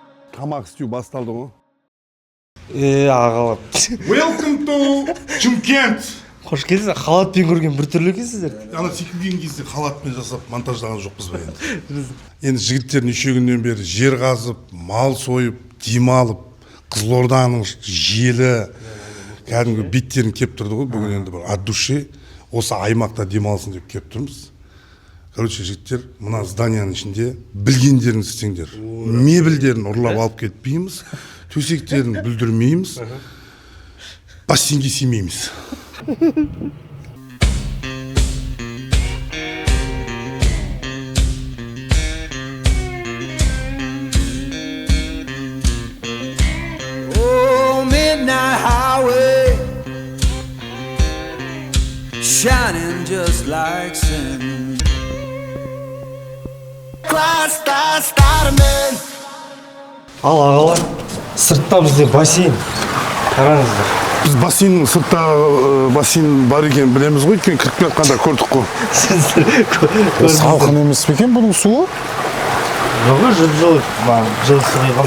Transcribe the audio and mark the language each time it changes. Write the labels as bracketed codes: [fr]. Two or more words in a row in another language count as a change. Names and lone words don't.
[kk] Тамақ істеу басталды ғой. Ағалар. [en] Welcome to Чымкент. [kk] Қош келдіңіз. Халатпен көрген бір түрлі екенсіздер. Ана секірген кезде халатпен жасап монтаждаған жоқпыз ба енді. Енді жігіттер неше күннен бері жер қазып, мал сойып, демалып, Қызылорданың желі кәдімгі беттерін кеп тұрды ғой. Бүгін енді бір [ru] от души [kk] осы аймақта демалсын деп кеп тұрмыз. Короче, жігіттер, мына зданияның ішінде білгендерін істеңдер. Мебельдерін ұрлап алып кетпейміз, төсектерін бүлдірмейміз, бассейнге симейміз. [en] Oh, midnight highway, shining just like sin. Glass starman. [kk] Ал ағалар, сыртта бізде бассейн. Қараңыздар. Біз бассейннің сыртта бассейн бар екенін білеміз ғой, өйткені кіріп жатқанда көрдік қой. Салқын емес пе екен бұның суы? Жоқ, жылы суға.